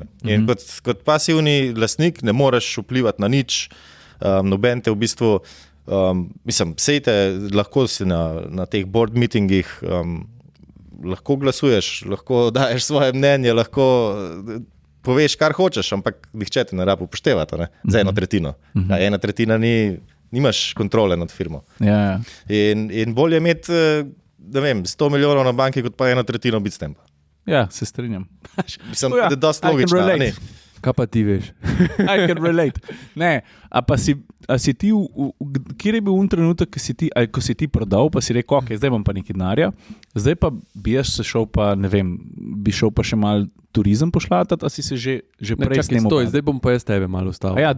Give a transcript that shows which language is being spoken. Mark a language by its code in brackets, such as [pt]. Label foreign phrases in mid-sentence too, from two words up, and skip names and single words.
[sl] In kot pasivni lastnik ne moreš vplivati na nič, noben te v bistvu, mislim, sejte, lahko si na teh [en] board meetingih, [sl] lahko glasuješ, lahko daješ svoje mnenje, lahko poveš, kar hočeš, ampak nihče te ne rabi upoštevati za 1/3. 1/3 nimaš kontrole nad firmo. Ja. In bolje imeti, ne vem, 100 milijonov na banki, kot pa 1/3 Bitstampa. Ja, se strinjam. Mislim, da je dosti logično. Kaj pa ti veš? [en] I can relate. [sl] Ne, a si ti, kjer je bil trenutek, ko si ti prodal, pa si rekel, ok, zdaj bom pa nekaj denarja, zdaj pa bi jaz se šel pa, ne vem, bi šel pa še mal turizem pošlatati, a si se že prej snemal? Zdaj bom pa jaz tebe malo ustavil. Ja,